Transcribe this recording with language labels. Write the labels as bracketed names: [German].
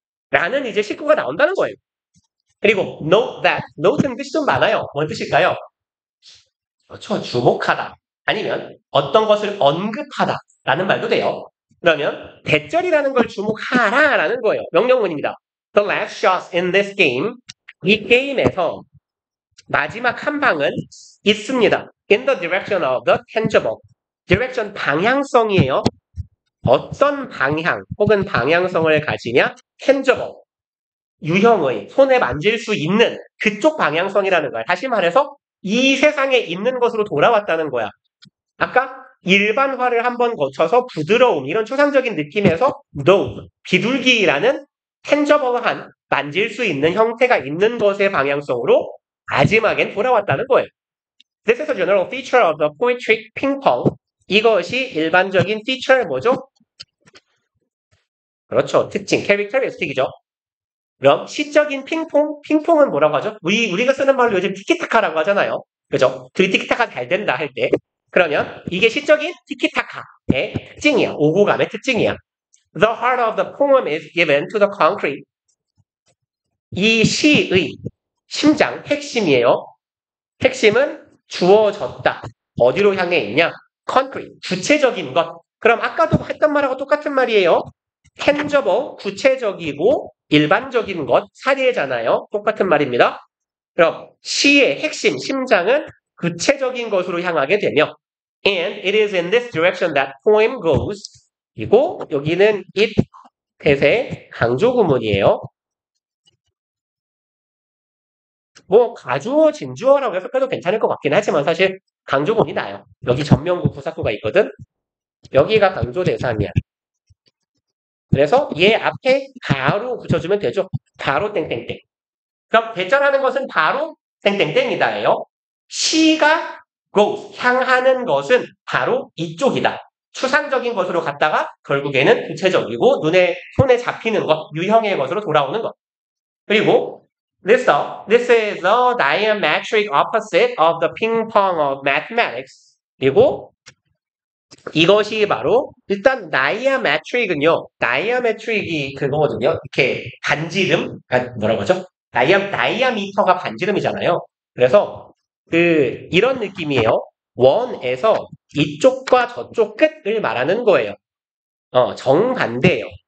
[Korean] 라는 이제 식구가 나온다는 거예요. 그리고 [English] note that, [Korean] note는 뜻이 좀 많아요. 뭔 뜻일까요? 그렇죠. 주목하다. 아니면 어떤 것을 언급하다. 라는 말도 돼요. 그러면 대절이라는 걸 주목하라 라는 거예요. 명령문입니다. [English] The last shot in this game. [Korean] 이 게임에서 마지막 한 방은 있습니다. [English] In the direction of the tangible. [Korean] direction 방향성이에요. 어떤 방향 혹은 방향성을 가지냐? [English] tangible. [Korean] 유형의 손에 만질 수 있는 그쪽 방향성이라는 거야. 다시 말해서 이 세상에 있는 것으로 돌아왔다는 거야. 아까 일반화를 한번 거쳐서 부드러움 이런 초상적인 느낌에서 no, 비둘기라는 텐저블한 만질 수 있는 형태가 있는 것의 방향성으로 마지막엔 돌아왔다는 거예요. [English] This is a general feature of the poetic ping-pong. [Korean] 이것이 일반적인 feature 뭐죠? 그렇죠. 특징, characteristic이죠. 그럼 시적인 핑퐁은 뭐라고 하죠? 우리가 쓰는 말로 요즘 티키타카라고 하잖아요. 그죠? 둘이 티키타카 잘 된다 할 때. 그러면 이게 시적인 티키타카의 특징이야. 오고감의 특징이야. [English] The heart of the poem is given to the concrete. [Korean] 이 시의 심장, 핵심이에요. 핵심은 주어졌다. 어디로 향해 있냐? concrete, 구체적인 것. 그럼 아까도 했던 말하고 똑같은 말이에요. tangible, 구체적이고 일반적인 것, 사례잖아요. 똑같은 말입니다. 그럼 시의 핵심, 심장은 구체적인 것으로 향하게 되며 [English] and it is in this direction that poem goes. [Korean] 그리고 여기는 it 대세 강조 구문이에요. 뭐 가주어, 진주어라고 해석해도 괜찮을 것 같긴 하지만 사실 강조 구문이 나요. 여기 전명구, 부사구가 있거든. 여기가 강조 대상이야. 그래서 얘 앞에 바로 붙여주면 되죠. 바로 땡땡땡. 그럼 대절하는 것은 바로 땡땡땡이다예요. 시가 goes, 향하는 것은 바로 이쪽이다. 추상적인 것으로 갔다가 결국에는 구체적이고 손에 잡히는 것, 유형의 것으로 돌아오는 것. 그리고 [English] this is the diametric opposite of the ping pong of mathematics. [Korean] 그리고 이것이 바로 일단 다이아메트릭은요. 다이아메트릭이 그거거든요. 이렇게 반지름, 뭐라고 하죠? 다이아미터가 반지름이잖아요. 그래서 이런 느낌이에요. 원에서 이쪽과 저쪽 끝을 말하는 거예요. 정반대예요.